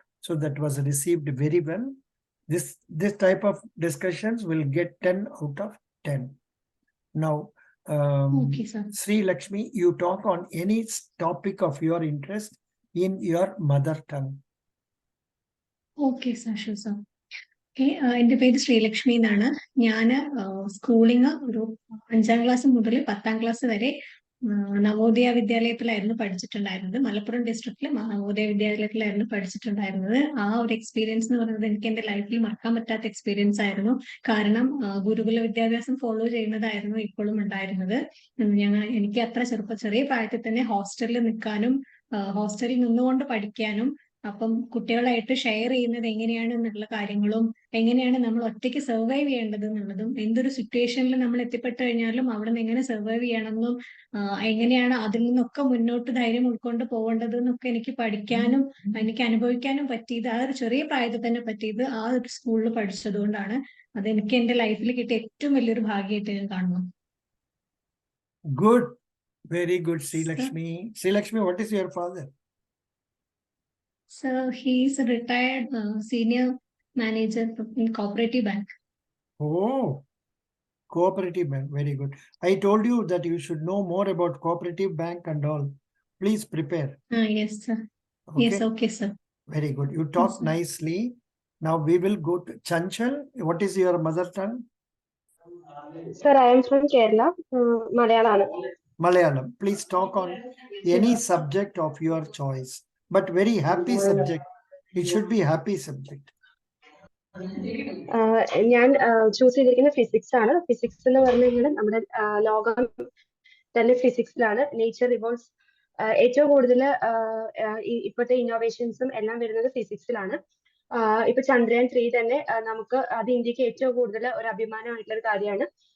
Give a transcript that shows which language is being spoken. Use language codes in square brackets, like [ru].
[en] So that was received very well. This type of discussions will get 10 out of 10. Now, Okay, sir. Sri Lakshmi, you talk on any topic of your interest in your mother tongue. Okay sir, sure sir. [ml] എൻ്റെ പേര് ശ്രീലക്ഷ്മി എന്നാണ്. ഞാൻ schooling ഒരു 5ാം class മുതൽ 10ാം class വരെ നവോദയ വിദ്യാലയത്തിലായിരുന്നു പഠിച്ചിട്ടുണ്ടായിരുന്നത്. മലപ്പുറം ഡിസ്ട്രിക്റ്റിലെ നവോദയ വിദ്യാലയത്തിലായിരുന്നു പഠിച്ചിട്ടുണ്ടായിരുന്നത്. ആ ഒരു experience എന്ന് പറയുന്നത് എനിക്ക് എൻ്റെ ലൈഫിൽ മറക്കാൻ പറ്റാത്ത എക്സ്പീരിയൻസ് ആയിരുന്നു. കാരണം ഗുരുകുല വിദ്യാഭ്യാസം ഫോളോ ചെയ്യുന്നതായിരുന്നു ഇപ്പോഴും ഉണ്ടായിരുന്നത്. എനിക്ക് അത്ര ചെറിയ പ്രായത്തിൽ തന്നെ ഹോസ്റ്റലിൽ നിൽക്കാനും ഹോസ്റ്റലിൽ നിന്നുകൊണ്ട് പഠിക്കാനും, അപ്പം കുട്ടികളായിട്ട് ഷെയർ ചെയ്യുന്നത് എങ്ങനെയാണ് എന്നുള്ള കാര്യങ്ങളും, എങ്ങനെയാണ് നമ്മൾ ഒറ്റയ്ക്ക് സർവൈവ് ചെയ്യേണ്ടത് എന്നുള്ളതും, എന്തൊരു സിറ്റുവേഷനിൽ നമ്മൾ എത്തിപ്പെട്ടു കഴിഞ്ഞാലും അവിടെ നിന്ന് എങ്ങനെ സർവൈവ് ചെയ്യണമെന്നും, എങ്ങനെയാണ് അതിൽ നിന്നൊക്കെ മുന്നോട്ട് ധൈര്യം ഉൾക്കൊണ്ട് പോകേണ്ടത് എന്നൊക്കെ എനിക്ക് പഠിക്കാനും എനിക്ക് അനുഭവിക്കാനും പറ്റിയത്, ആ ഒരു ചെറിയ പ്രായത്തിൽ തന്നെ പറ്റിയത് ആ ഒരു സ്കൂളിൽ പഠിച്ചതുകൊണ്ടാണ്. അത് എനിക്ക് എന്റെ ലൈഫിൽ കിട്ടിയ ഏറ്റവും വലിയൊരു ഭാഗ്യമായിട്ട് ഞാൻ കാണുന്നു. [en] Good, very good, Srilakshmi. Srilakshmi, what is your father? So he is a retired senior manager in cooperative bank. Oh, cooperative bank, very good. I told you that you should know more about cooperative bank and all. Please prepare. Yes, sir. Okay? Yes, okay, sir. Very good. You talk Yes, sir. nicely. Now we will go to Chanchal. What is your mother tongue? Sir, I am from Kerala, Malayalam. Malayalam. Please talk on any subject of your choice, but very happy subject. It should be happy subject. [ml] ഞാൻ choose ചെയ്തിരിക്കുന്ന physics ആണ്. Physics എന്ന് പറഞ്ഞു കഴിഞ്ഞാൽ നമ്മുടെ ലോകം തന്നെ ഫിസിക്സിലാണ്. [en] nature revolves [ml] ഏറ്റവും കൂടുതൽ ഇപ്പോഴത്തെ ഇന്നോവേഷൻസും എല്ലാം വരുന്നത് ഫിസിക്സിലാണ്. ഇപ്പൊ ചന്ദ്രയാൻ 3 തന്നെ നമുക്ക് അത് ഇന്ത്യക്ക് ഏറ്റവും കൂടുതൽ ഒരു അഭിമാനമായിട്ടുള്ള ഒരു കാര്യമാണ്.